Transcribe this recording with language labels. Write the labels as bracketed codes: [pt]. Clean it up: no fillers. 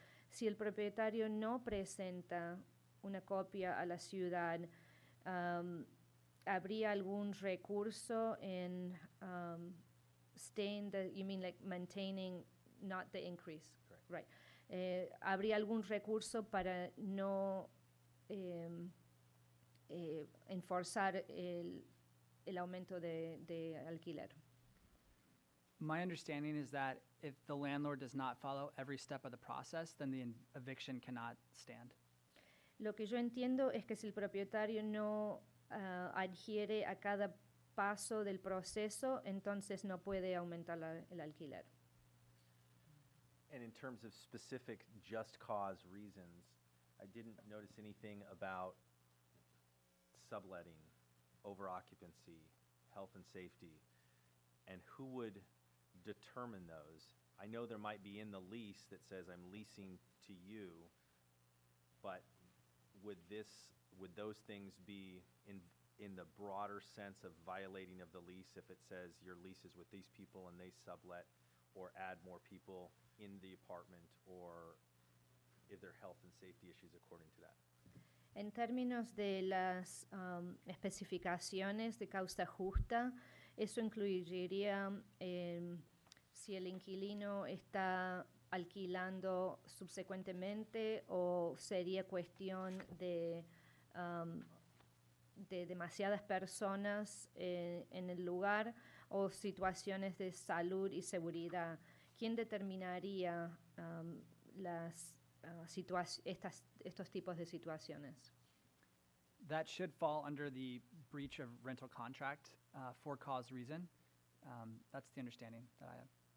[es] Si el propietario no presenta una copia a la ciudad, ¿habría algún recurso en [en] staying you mean like maintaining, not the increase? Correct. Right. [es] ¿Habría algún recurso para no enforzar el aumento de alquiler? [en] My understanding is that if the landlord does not follow every step of the process, then the eviction cannot stand. [es] Lo que yo entiendo es que si el propietario no adhiere a cada paso del proceso, entonces no puede aumentar el alquiler. [en] And in terms of specific just cause reasons, I didn't notice anything about subletting, over-occupancy, health and safety, and who would determine those? I know there might be in the lease that says I'm leasing to you, but would those things be in the broader sense of violating of the lease if it says your lease is with these people and they sublet or add more people in the apartment, or if there are health and safety issues according to that? [es] En términos de las especificaciones de causa justa, eso incluiría si el inquilino está alquilando subsecuentemente o sería cuestión de demasiadas personas en el lugar o situaciones de salud y seguridad. ¿quién determinaría estos tipos de situaciones? [en] That should fall under the breach of rental contract for cause reason. That's the understanding that I have.